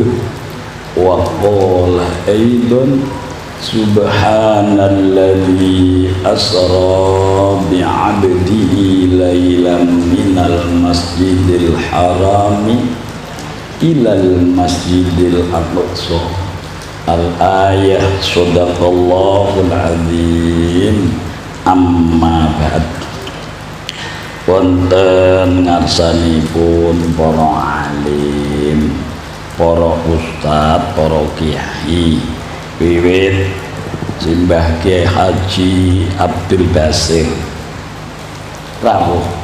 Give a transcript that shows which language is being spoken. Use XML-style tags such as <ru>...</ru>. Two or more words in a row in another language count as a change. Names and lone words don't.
<ar>وقال أيضا سبحان الذي أسرى بعبده ليلا من المسجد الحرام إلى المسجد الأقصى. الآية. صدق الله العظيم. أما بعد.</ar> <jv>Wonten ngarsanipun para alim, para ustad, para kiai, wiwit Simbah Kiai Haji Abdul Basir rawuh,</jv>